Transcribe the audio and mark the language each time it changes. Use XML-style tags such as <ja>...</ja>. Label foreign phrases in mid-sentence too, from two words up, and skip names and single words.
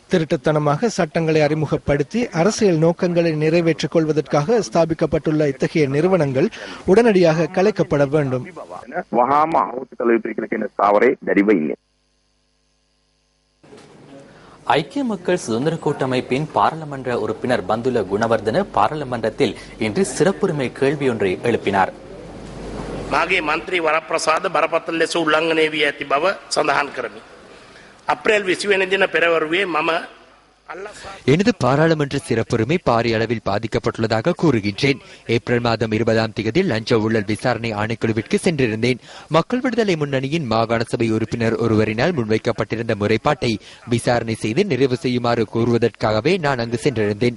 <ta>திருட்டுத்தனமாக சட்டங்களை அறிமுகப்படுத்தி அரசியல் நோக்கங்களை நிறைவேற்றிக் கொள்வதற்காக ஸ்தாபிக்கப்பட்டுள்ள இத்தகைய நிறுவனங்கள் உடனடியாக கலைக்கப்பட வேண்டும். ஐக்கிய மக்கள் சுதந்திர கூட்டமைப்பின் பாராளுமன்ற உறுப்பினர் பந்துல குணவர்தன பாராளுமன்றத்தில் இன்று சிறப்புரிமை கேள்வியொன்றை எழுப்பினார்.</ta> <si>මාගේ මන්ත්‍රී වරප්‍රසාද බරපතල ලෙස උල්ලංඝනය වී ඇති බව සඳහන් කරමි. අප්‍රේල් 20 වෙනි දින පෙරවරුවේ මම</si> <ta>எனது பாராளுமன்ற சிறப்புரிமை பாரிய அளவில் பாதிக்கப்பட்டுள்ளதாக கூறுகின்றேன். ஏப்ரல் மாதம் 20ஆம் தேதி லஞ்ச ஊழல் விசாரணை ஆணைக்குழுவிற்கு சென்றிருந்தேன். மக்கள் விடுதலை முன்னணியின் மாகாண சபை உறுப்பினர் ஒருவரினால் முன்வைக்கப்பட்டிருந்த முறைப்பாட்டை விசாரணை செய்து நிறைவு செய்யுமாறு கூறுவதற்காகவே நான் அங்கு சென்றிருந்தேன்.</ta>